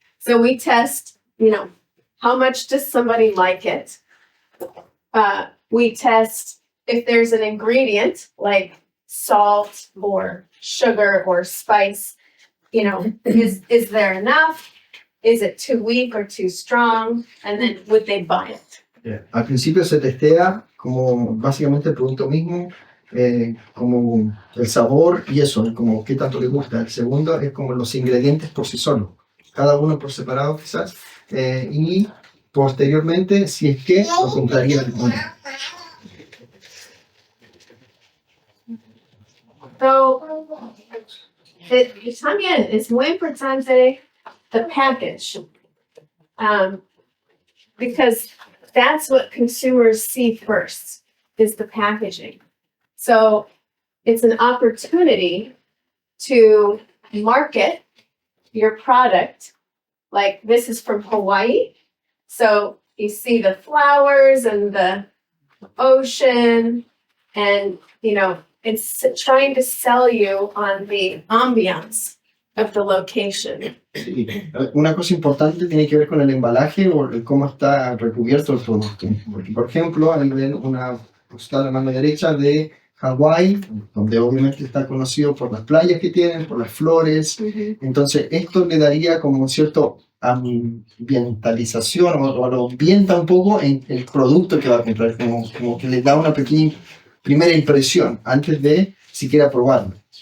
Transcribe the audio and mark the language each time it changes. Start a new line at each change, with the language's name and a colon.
English: So we test, how much does somebody like it? We test if there's an ingredient like salt or sugar or spice, is there enough? Is it too weak or too strong? And then would they buy it?
Spanish: Al principio se testea como básicamente el producto mismo, como el sabor y eso, como qué tanto le gusta. El segundo es como los ingredientes por sí solos, cada uno por separado quizás, y posteriormente si es que lo compraría el mundo.
English: So,
Spanish: también es muy importante
English: the package, because that's what consumers see first, is the packaging. So it's an opportunity to market your product. Like this is from Hawaii. So you see the flowers and the ocean, and it's trying to sell you on the ambiance of the location.
Spanish: Sí. Una cosa importante tiene que ver con el embalaje o cómo está recubierto el producto. Porque, por ejemplo, ahí ven una postal a la mano derecha de Hawái, donde obviamente está conocido por las playas que tienen, por las flores. Entonces, esto le daría como un cierto ambientalización o lo ambienta un poco en el producto que va a comprar, como que le da una pequeña primera impresión antes de siquiera probarlo.